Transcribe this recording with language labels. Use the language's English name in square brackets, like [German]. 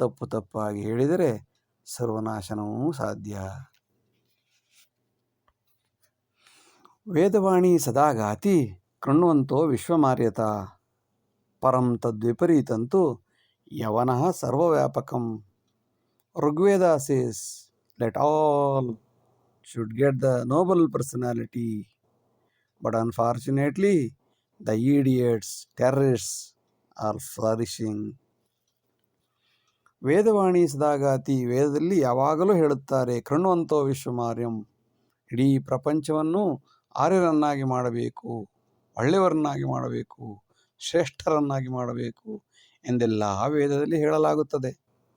[Kannada] ತಪ್ಪಾಗಿ ಹೇಳಿದರೆ ಸರ್ವನಾಶನವೂ ಸಾಧ್ಯ. [Sanskrit] ವೇದವಾಣಿ ಸದಾಗಾತಿ ಕೃಣ್ವಂತೋ ವಿಶ್ವಮಾರ್ಯತ ಪರಂ ತದ್ವಿಪರೀತಂತು ಯವನಃ ಸರ್ವವ್ಯಾಪಕಂ. [English] Rigveda says, let all should get the noble personality, but unfortunately the idiots, terrorists are flourishing. [Sanskrit] ವೇದವಾಣಿ ಸದಾಗಾತಿ, [Kannada] ವೇದದಲ್ಲಿ ಯಾವಾಗಲೂ ಹೇಳುತ್ತಾರೆ, [Sanskrit] ಕೃಣ್ವಂತೋ ವಿಶ್ವಮಾರ್ಯಂ, [Kannada] ಇಡೀ ಪ್ರಪಂಚವನ್ನು ಆರ್ಯರನ್ನಾಗಿ ಮಾಡಬೇಕು, ಒಳ್ಳೆಯವರನ್ನಾಗಿ ಮಾಡಬೇಕು, ಶ್ರೇಷ್ಠರನ್ನಾಗಿ ಮಾಡಬೇಕು ಎಂದೆಲ್ಲ ವೇದದಲ್ಲಿ ಹೇಳಲಾಗುತ್ತದೆ.